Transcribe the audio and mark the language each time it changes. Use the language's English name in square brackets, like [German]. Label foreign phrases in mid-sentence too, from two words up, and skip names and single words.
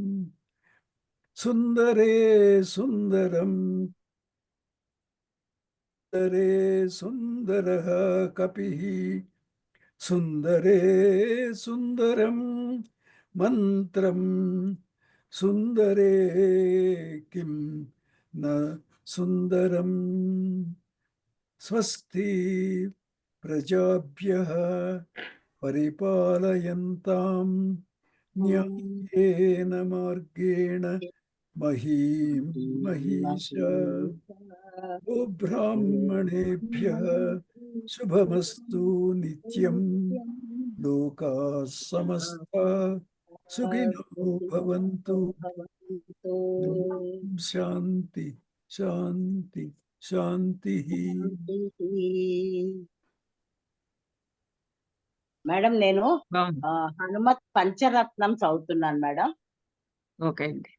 [Sanskrit] సుందరే సుందరం సుందరే సుందరః కపిః సుందరే సుందరం మంత్రం సుందరే కిం న సుందరం. స్వస్తి ప్రజాభ్యః పరిపాలయంతాం న్యాయేన మార్గేణ మహీం మహీషా. గోబ్రాహ్మణేభ్యః శుభమస్తు నిత్యం. లోకాః సమస్తాః సుఖినో భవంతు. శాంతి శాంతి శాంతి. [Telugu] మేడం, నేను హనుమత్ పంచరత్నం చదువుతున్నాను మేడం. ఓకే అండి.